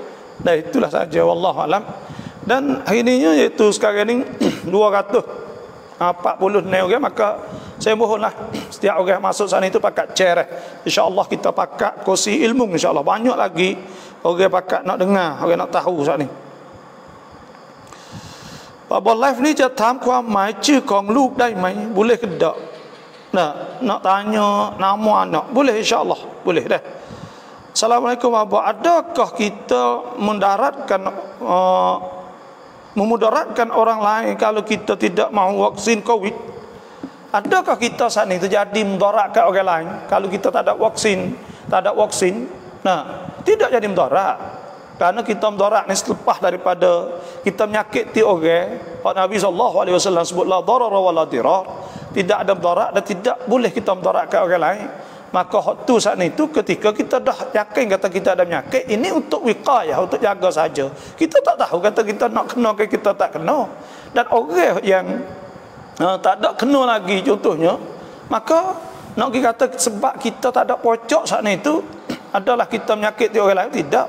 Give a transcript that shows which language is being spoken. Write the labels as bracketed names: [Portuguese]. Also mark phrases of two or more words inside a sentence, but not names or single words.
[Malay] Dan itulah saja [Arabic] والله أعلم. [Malay] Dan hari ini iaitu sekarang ni 240 orang, maka saya mohonlah setiap orang masuk sana itu pakai chair. InsyaAllah kita pakai kursi ilmu, insyaAllah banyak lagi orang pakai nak dengar, orang nak tahu saat ni. Baba live ni [Thai] จะถามความหมายชื่อของลูกได้ไหม [Malay] boleh ke tak? Nak tanya nama anak boleh, insyaAllah boleh dah. Assalamualaikum Baba, adakah kita memudaratkan orang lain kalau kita tidak mahu vaksin COVID? Adakah kita saat ini terjadi mudaratkan orang lain kalau kita tak ada vaksin? Tidak jadi mudarat. Kerana kita mudarat ni selepas daripada kita menyakiti orang, Nabi SAW sebut [Arabic] لا ضرر ولا ضرار, [Malay] tidak ada mudarat dan tidak boleh kita mudaratkan orang lain. Maka waktu saat itu ketika kita dah yakin kata kita ada penyakit, ini untuk wiqayah, untuk jaga saja. Kita tak tahu kata kita nak kena ke kita tak kena. Dan orang yang tak ada kena lagi contohnya, maka nak kata sebab kita tak ada pocok saat itu adalah kita menyakiti orang lain, tidak.